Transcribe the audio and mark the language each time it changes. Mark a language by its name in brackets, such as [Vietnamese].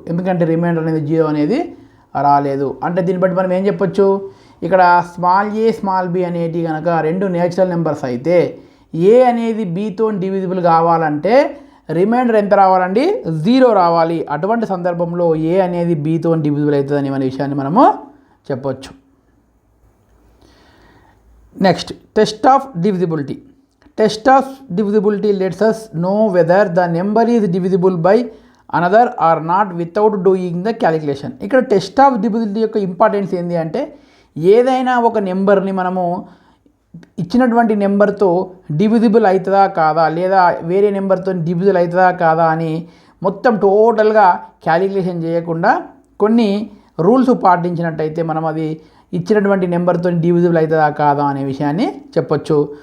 [Telugu] ఎందుకంటే రిమైండర్ అనేది 0 అనేది రాలేదు. అంటే దీన్ని బట్టి మనం ఏం చెప్పొచ్చు, ఇక్కడ స్మాల్ ఏ స్మాల్ బి అనేటి కనుక రెండు నేచురల్ నెంబర్స్ అయితే ఏ అనేది బీతో డివిజిబుల్ కావాలంటే రిమైండర్ ఎంత రావాలండి, 0 రావాలి. అటువంటి సందర్భంలో ఏ అనేది బీతో డివిజిబుల్ అవుతుందని అనే విషయాన్ని మనము చెప్పొచ్చు. Next, test of divisibility. [English] Test of divisibility lets us know whether the number is divisible by another or not without doing the calculation. [Telugu] ఇక్కడ టెస్ట్ ఆఫ్ డివిజిబిలిటీ యొక్క ఇంపార్టెన్స్ ఏంటి అంటే, ఏదైనా ఒక నెంబర్ని మనము ఇచ్చినటువంటి నెంబర్తో డివిజిబుల్ అవుతుందా కాదా, లేదా వేరే నెంబర్తో డివిజిబుల్ అవుతుందా కాదా అని మొత్తం టోటల్గా క్యాలిక్యులేషన్ చేయకుండా కొన్ని రూల్స్ పాటించినట్టయితే మనం అది ఇచ్చినటువంటి నెంబర్తో డివిజిబుల్ అవుతుందా కాదా అనే విషయాన్ని చెప్పొచ్చు.